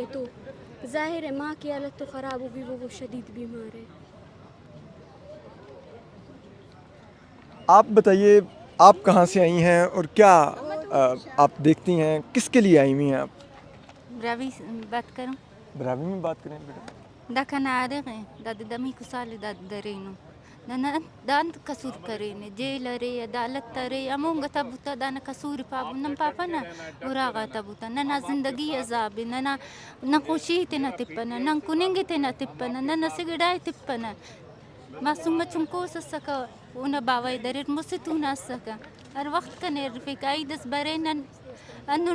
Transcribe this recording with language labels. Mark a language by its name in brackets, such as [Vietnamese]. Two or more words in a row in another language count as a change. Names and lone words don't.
[Urdu] تو ظاہر ہے ماں کی حالت تو خراب ہوگی، وہ شدید بیمار ہے. آپ بتائیے آپ کہاں سے آئی ہیں اور کیا آپ دیکھتی ہیں، کس کے لیے آئی ہوئی ہیں آپ؟ براوی بات کروں. براوی میں بات کریں بیٹا. [Brahui] دا كان عارقي دا دمي كسالي دا درينو دا انت كسور كريني جيل ري عدالت ري امونغ تبوتا دا كسوري بابو نم بابنا وراغا تبوتا ننا زندگي عذابي ننا نقوشيتنا تبنا ننكونينجتنا تبنا ننا سيغداي تبنا ما سوما چنكوس السكا ونا باوي درير مستونا السكا هر وقت كان يرفيك ايدس برينا انو